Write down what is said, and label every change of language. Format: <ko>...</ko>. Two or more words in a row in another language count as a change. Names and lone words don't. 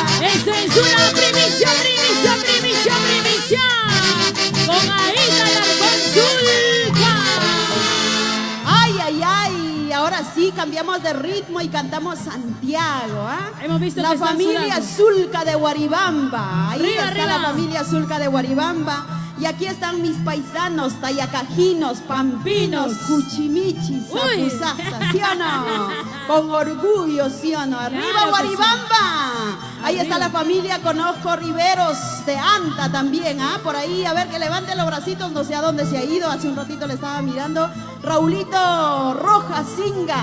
<es>Esto es una primicia con Aida la Consulta. ¡Ay, ay, ay! Ahora sí, cambiamos de ritmo y cantamos Santiago, ¿ah? Hemos visto la que están familia sudando. Zulca de Guaribamba. Ahí Arriba, está arriba. la familia Zulca de Guaribamba. Y aquí están mis paisanos, tayacajinos, pampinos, cuchimichis, Uy. apuzastas, ¿sí o no? Con orgullo, ¿sí o no? ¡Arriba, Claro que Guaribamba! Ahí está Arriba. la familia, conozco Riveros de Anta también, ¿ah? Por ahí, a ver, que levante los bracitos, no sé a dónde se ha ido, hace un ratito le estaba mirando. Raulito Rojas Singa.</es>